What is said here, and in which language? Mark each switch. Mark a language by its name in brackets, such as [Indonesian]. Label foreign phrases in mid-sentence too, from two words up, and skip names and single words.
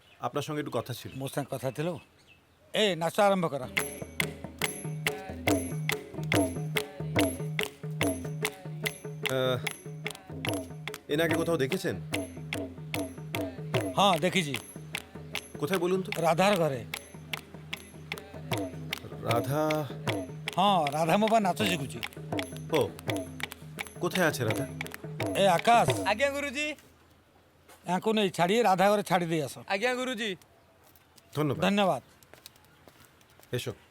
[Bangla] আপনার সঙ্গে একটু কথা ছিল। [Odia] ମୋ ସାଙ୍ଗେ କଥା ଥିଲୁ ଏ ନାଚ ଆରମ୍ଭ କର। [Bangla] এনাকে কোথাও দেখেছেন? [Odia] ହଁ ଦେଖିଛି [Bangla] কোথায় বলুন তো? [Odia] ରାଧାର ଘରେ। [Bangla] রাধা? [Odia] ହଁ ରାଧା ମୋ ପାଇଁ ନାଚ ଶିଖୁଛି। [Bangla] ও, কোথায় আছে রাধা? [Odia] ଏ ଆକାଶ ଆଜ୍ଞା ଗୁରୁଜୀ। ୟାଙ୍କୁ ନେଇ ଛାଡ଼ି ରାଧା ଘରେ ଛାଡ଼ି ଦେଇ ଆସ। ଆଜ୍ଞା ଗୁରୁଜୀ। [Bangla] ধন্যবাদ। [Odia] ଧନ୍ୟବାଦ। [Bangla] এসো।